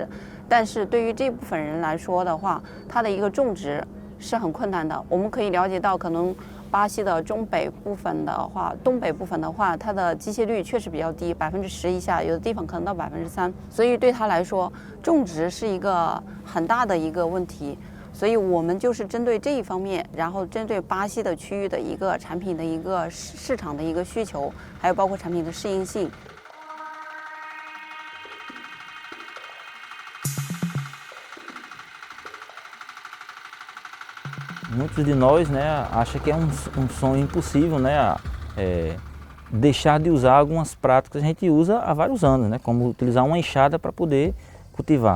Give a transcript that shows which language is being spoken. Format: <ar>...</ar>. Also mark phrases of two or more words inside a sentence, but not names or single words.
<zh>但是对于这部分人来说的话，它的一个种植是很困难的。我们可以了解到，可能巴西的东北部分的话，它的机械率确实比较低，10%以下，有的地方可能到3%。所以对它来说，种植是一个很大的一个问题。所以我们就是针对这一方面，然后针对巴西的区域的一个产品的一个市场的一个需求，还有包括产品的适应性。</zh> <pt>Muitos de nós, né, acham que é sonho impossível, né, deixar de usar algumas práticas que a gente usa há vários anos, né, como utilizar uma enxada para poder cultivar.</pt>